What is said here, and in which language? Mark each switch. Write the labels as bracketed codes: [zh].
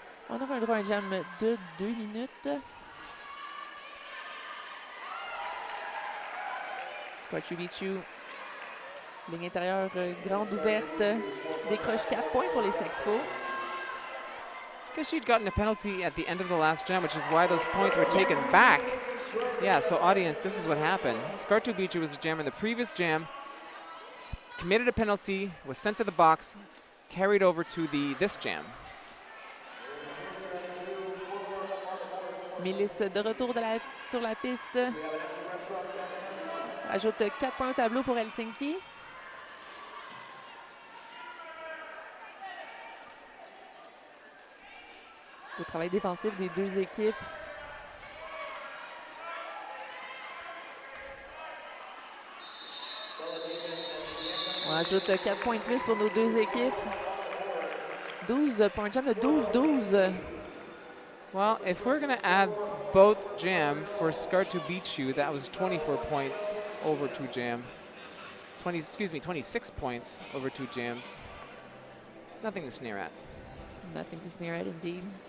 [fr] On aura un droit à un jam de 2 minutes. Skartubicu, ligne intérieure grande ouverte, décroche 4 points pour les Sexpos. [en] Because she'd gotten a penalty at the end of the last jam, which is why those points were taken back. Yeah, so audience, this is what happened. Skartubicu was a jam in the previous jam, committed a penalty, was sent to the box, carried over to this jam. [fr] Milice de retour sur la piste. Ajoute 4 points au tableau pour Helsinki. Le travail défensif des deux équipes. On ajoute 4 points de plus pour nos deux équipes. 12 points de jam de 12-12. [en] Well, if we're going to add both jam for Skartubicu, that was 24 points over 2 jam. 26 points over 2 jams. Nothing to sneer at. Nothing to sneer at, indeed.